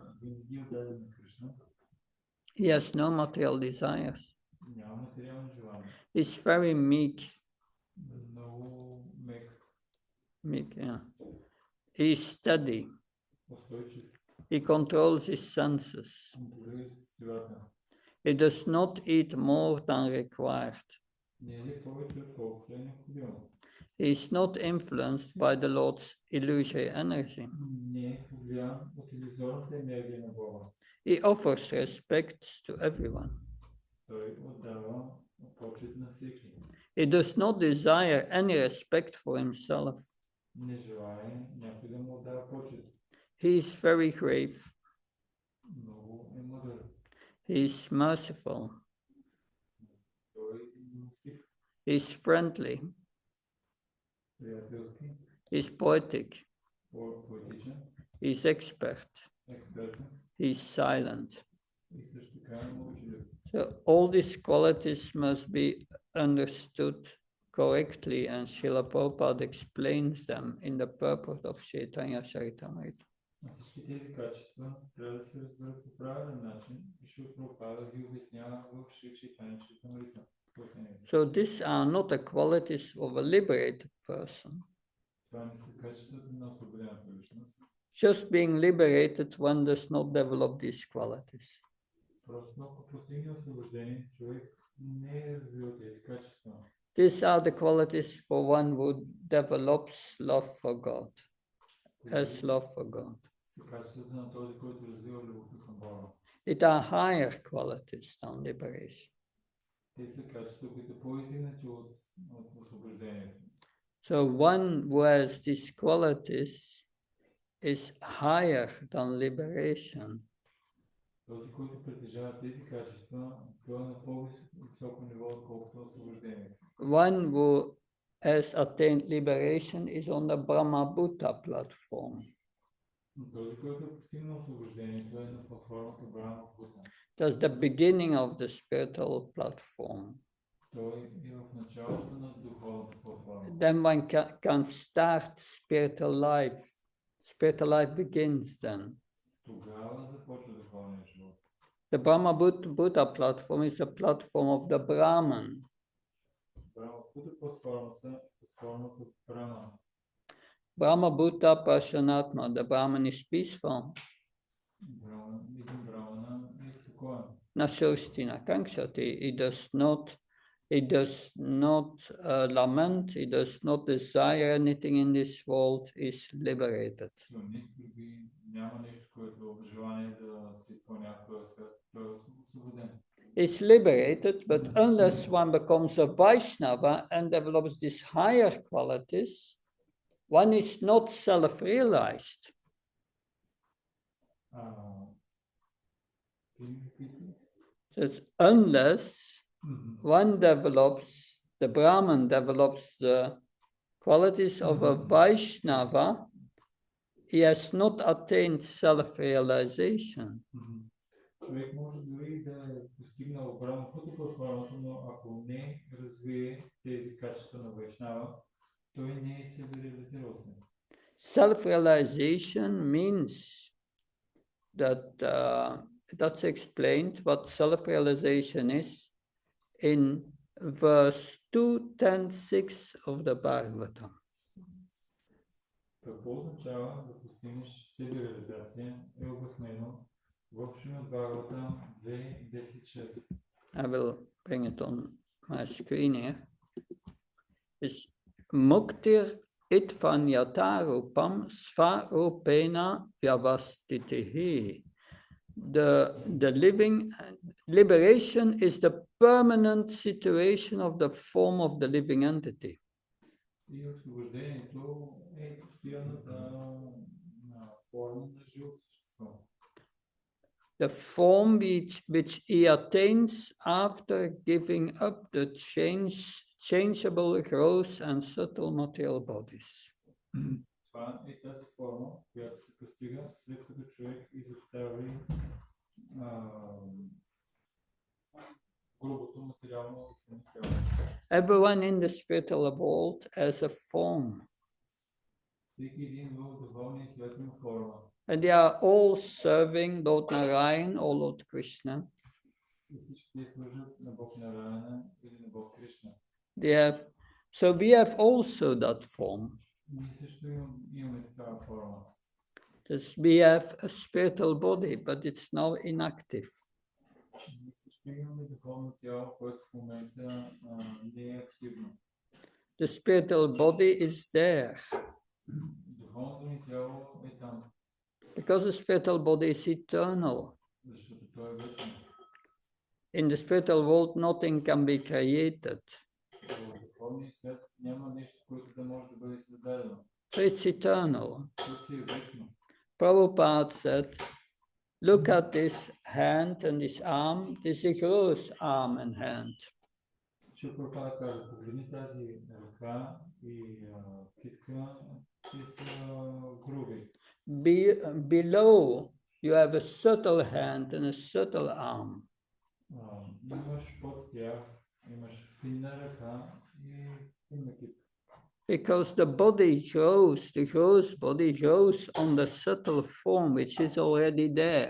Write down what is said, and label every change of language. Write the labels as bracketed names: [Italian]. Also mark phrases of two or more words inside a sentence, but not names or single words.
[Bulgarian] Винаги отдаден на Кришна. [English] He has no material desires. [Bulgarian] Няма материални желания. [English] He's very meek. [Bulgarian] Много мек. [English] Meek, yeah. He's steady. [Bulgarian] Устойчив. [English] He controls his senses. [Bulgarian] Контролира сетивата. [English] He does not eat more than required. [Bulgarian] Не е повече отколкото е необходимо. [English] He is not influenced by the Lord's illusory energy. [Bulgarian] Не е повлиян от илюзорната енергия на Бога. [English] He offers respect to everyone. [Bulgarian] Той отдава почет на всеки. [English] He does not desire any respect for himself. [Bulgarian] Не желае някой да му отдава почет. [English] He is very grave. [Bulgarian] Много е мъдър. [English] He is merciful. [Bulgarian] Той е милостив, [English] He is friendly. [Bulgarian] приятелски, [English] He is poetic. [Bulgarian] поетичен, [English] He is expert. [Bulgarian] експертен [English] He is silent. [Bulgarian] и също така е мълчалив. [English] So all these qualities must be understood correctly, and Srila Prabhupada explains them in the purport of Chaitanya Charitamrita. [Bulgarian] А всички тези качества трябва да се разберат по правилен начин и Шрила Прабхупада ги обяснява в Шри Чайтanya Чаритамрита. [English] So these are not the qualities of a liberated person. [Bulgarian] Това не са качествата на освободената личност. [English] Just being liberated, one does not develop these qualities. [Bulgarian] Просто ако постигне освобождение, човек не е развил тези качества. [English] These are the qualities for one who develops love for God, as love for God. [Bulgarian] Са качествата на този, който развива любовта към Бога. [English] It are higher qualities than liberation. [Bulgarian] Те са качества, които са по-издигнати от освобождението. [English] So one who has these qualities is higher than liberation. [Bulgarian] Този, който притежава тези качества, той е на по-високо ниво, отколкото освобождението. [English] One who has attained liberation is on the Brahma-Bhuta platform. [Bulgarian] Но този, който е постигнал освобождението, е на платформата Брахма Бхута. [English] That's the beginning of the spiritual platform. [Bulgarian] Той е в началото на духовната платформа. [English] Then one can start spiritual life. Spiritual life begins then. [Bulgarian] Тогава започва духовния живот. [English] The Brahma-Bhuta platform is the platform of the Brahman. [Bulgarian] Брахма Бхута платформата Брахма. [Sanskrit] Brahma-Bhuta Prashanatma. [English] The Brahman is peaceful. [Bulgarian] Един Брахмана е спокоен. [Sanskrit] Nasosti Nakanksati. [English] He does not lament. He does not desire anything in this world. He is liberated. [Bulgarian] Той не скърби, няма нещо, което желание да се изпълнява в този свят. Той е освободен. [English] Is liberated, but unless one becomes a Vaisnava and develops these higher qualities, one is not self-realized. Can you repeat this? So it's unless one develops, the Brahman develops the qualities of a Vaishnava, he has not attained self-realization. [Bulgarian] Човек може дори да е постигнал Брахмата платформата, но ако не развие тези качества на Вайшнава, той не е се реализирал се. [English] Self-realization means that that's explained what self-realization is in verse 2.10.6 of the Bhagavatam. [Bulgarian] Какво означава да постигнеш себереализация е обяснено в Шримад Бхагаватам 2.10.6. [English] I will bring it on my screen here. [Sanskrit] It's Muktir Itvanyatarupam Svarupena Vyavastitihi. [English] The liberation is the permanent situation of the form of the living entity. [Bulgarian] И освобождението е постоянната форма на живото същество. [English] The form which he attains after giving up the changeable gross and subtle material bodies. [Bulgarian] Това това е тази форма, която се постига след като човек изостави грубото материално тяло. [English] Everyone in the spiritual world has a form. [Bulgarian] Всеки един в духовния свят има форма. [English] And they are all serving Lord Narayan or Lord Krishna. [Bulgarian] И всички те служат на Бог Нараяна или на Бог Кришна. [English] So we have also that form. [Bulgarian] Ние също имаме такава форма. [English] We have a spiritual body, but it's now inactive. [Bulgarian] Ние също имаме духовно тяло, което в момента не е активно. [English] The spiritual body is there. [Bulgarian] Духовното ни тяло е там. [English] Because the spiritual body is eternal. [Bulgarian] Защото то е вечно. [English] In the spiritual world, nothing can be created. [Bulgarian] В духовния свят няма нещо, което да може да бъде създадено. [English] So it's eternal. [Bulgarian] То си е вечно. [English] Prabhupada said, look at this hand and this arm. This is a gross arm and hand. [Bulgarian] Шри Прабхупада каза, погледни тази ръка и китка, те са груби. [English] Below, you have a subtle hand and a subtle arm. [Bulgarian] Имаш под тях, имаш финна ръка и финна китка. [English] Because the body grows, the gross body grows on the subtle form which is already there.